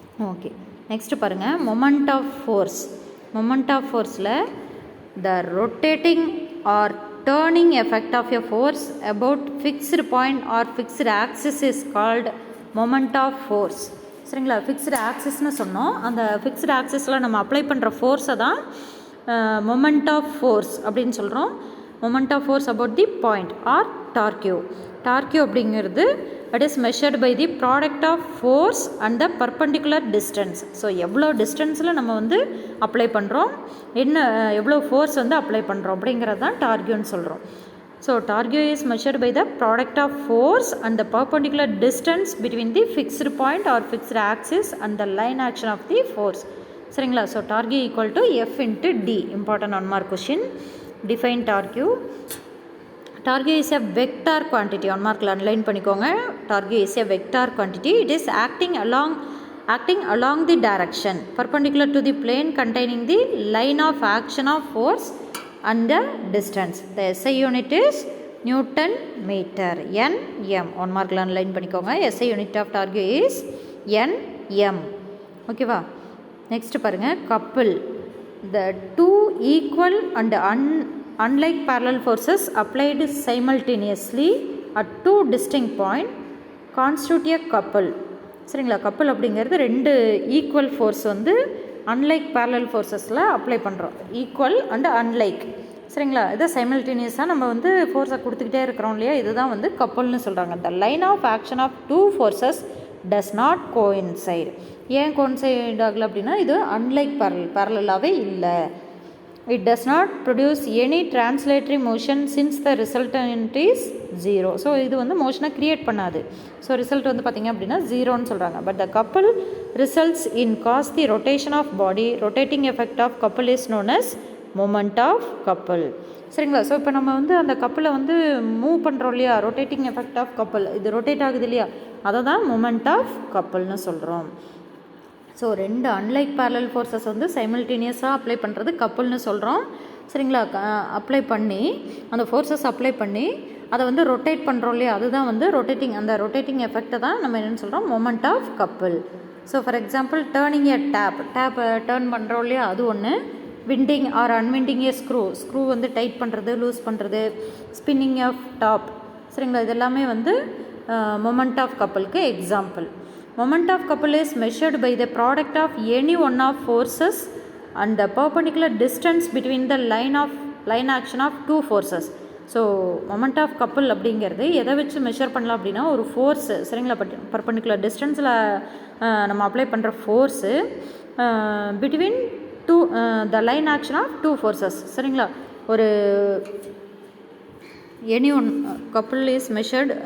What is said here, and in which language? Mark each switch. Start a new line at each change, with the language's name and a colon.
English: Okay, next பாருங்கள், moment of force. Moment of ஃபோர்ஸில் the rotating or turning effect of a force about fixed point or fixed axis is called moment of force. சரிங்களா.
Tamil: Fixed ஆக்சிஸ்னு சொன்னோம், அந்த fixed ஆக்சிஸில் நம்ம apply பண்ணுற ஃபோர்ஸை தான்
English: Moment of force அப்படின்னு சொல்கிறோம். Moment of force about the point or torque.
Tamil: Torque அப்படிங்கிறது
English: it is measured by the product of force and the perpendicular distance.
Tamil: So எவ்வளோ டிஸ்டன்ஸில் நம்ம வந்து அப்ளை பண்ணுறோம், என்ன எவ்வளோ ஃபோர்ஸ் வந்து அப்ளை பண்ணுறோம் அப்படிங்கிறது தான் டார்கியூன்னு சொல்கிறோம்.
English: So torque is measured by the product of force and the perpendicular distance between the fixed point or fixed axis and the line action of the force. சரிங்களா? So torque equal to F into D. Important 1 mark question. Define torque. Target is a vector quantity. 1 mark underline பண்ணிக்கோங்க. Target is a vector quantity. It is acting along the direction perpendicular to the plane containing the line of action of force and the distance. The SI unit is Newton meter. Nm.
Tamil: 1 mark underline பண்ணிக்கோங்க.
English: SI unit of target is Nm. ஓகேவா?
Tamil: Next பாருங்க, couple.
English: The two equal and unlike parallel forces applied simultaneously at two distinct points constitute a couple.
Tamil: சரிங்களா? கப்பல் அப்படிங்கிறது ரெண்டு equal force வந்து unlike parallel ஃபோர்ஸஸில் apply பண்ணுறோம். Equal and unlike. சரிங்களா? இதை சைமல்டேனியஸாக நம்ம வந்து ஃபோர்ஸை கொடுத்துக்கிட்டே இருக்கிறோம் இல்லையா, இதுதான் வந்து கப்பல்னு சொல்கிறாங்க.
English: The line of action of two forces does not coincide.
Tamil: ஏன் கோயின்சைட் ஆகலை அப்படின்னா இது அன்லைக் பேரலாகவே இல்லை.
English: It does not produce any translatory motion since the resultant is 0.
Tamil: So இது வந்து மோஷனை க்ரியேட் பண்ணாது.
English: so result
Tamil: வந்து பார்த்திங்க அப்படின்னா 0ன்னு சொல்கிறாங்க.
English: But the couple results in cause the rotation of body. Rotating effect of couple is known as moment of couple. சரிங்களா?
Tamil: ஸோ இப்போ நம்ம வந்து அந்த கப்பலை வந்து மூவ் பண்ணுறோம் இல்லையா, ரொட்டேட்டிங் எஃபெக்ட் ஆஃப் கப்பல், இது ரொட்டேட் ஆகுது இல்லையா, அதை தான் மொமெண்ட் ஆஃப் கப்பல்னு சொல்கிறோம். ஸோ ரெண்டு அன்லைக் பேரலல் ஃபோர்ஸஸ் வந்து சைமல்டேனியஸாக அப்ளை பண்ணுறது கப்பல்னு சொல்கிறோம். சரிங்களா? அப்ளை பண்ணி அந்த ஃபோர்ஸஸ் அப்ளை பண்ணி அதை வந்து ரொட்டேட் பண்ணுறோம் இல்லையா, அதுதான் வந்து ரொட்டேட்டிங். அந்த ரொட்டேட்டிங் எஃபெக்டை தான் நம்ம என்னென்னு சொல்கிறோம், மொமெண்ட் ஆஃப் கப்பல். ஸோ ஃபார் எக்ஸாம்பிள் டேர்னிங் எ டேப்பை டேர்ன் பண்ணுறோம் இல்லையா, அது ஒன்று.
English: Winding or unwinding a screw வந்து tight பண்ணுறது, loose பண்ணுறது. Spinning of top.
Tamil: சரிங்களா? இதெல்லாமே வந்து மொமெண்ட் ஆஃப் கப்பலுக்கு example.
English: Moment of couple is measured by the product of any one of forces and the perpendicular distance between the line action of two forces.
Tamil: So moment of கப்பல் அப்படிங்கிறது எதை வச்சு measure பண்ணலாம் அப்படின்னா, ஒரு force. சரிங்களா?
English: Perpendicular டிஸ்டன்ஸில் நம்ம apply பண்ணுற force between the line action of two forces. சரிங்களா? ஒரு any one couple is measured.